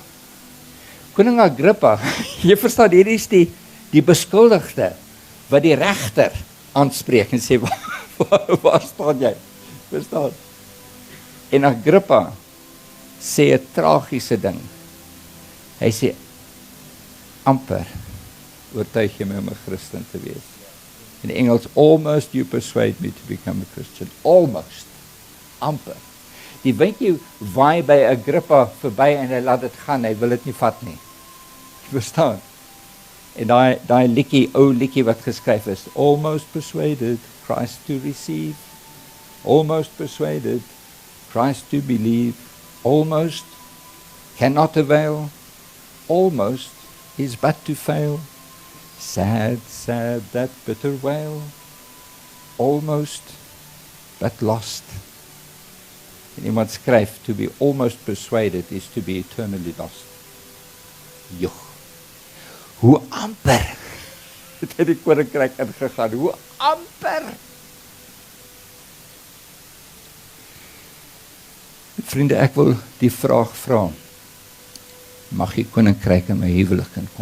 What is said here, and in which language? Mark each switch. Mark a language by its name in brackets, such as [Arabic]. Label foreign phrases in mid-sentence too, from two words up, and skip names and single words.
[Afrikaans] Koning Agrippa, jy verstaan, hier is die beskuldigde, wat die regter aanspreek en sê, waar staan jy? Verstaan? En Agrippa sê 'n tragiese ding. Hy sê, amper oortuig jy my om 'n Christen te wees. In Engels, [English] almost you persuade me to become a Christian. Almost. [Afrikaans] Amper. Die windjie waai by Agrippa verby en hy laat dit gaan, hy wil dit nie vat nie. Verstaan? En daai liedjie, ou liedjie wat geskryf is, [English] almost persuaded, Christ to receive. Almost persuaded, Christ to believe. Almost cannot avail. Almost is but to fail. Sad, sad, that bitter wail. Almost, but lost. [Afrikaans] En iemand skryf, [English] to be almost persuaded is to be eternally lost. [Afrikaans] Joh. Hoe amper het hy die koninkryk ingegaan, hoe amper. Vriende, ek wil die vraag vra, mag die koninkryk in my huwelik inkom?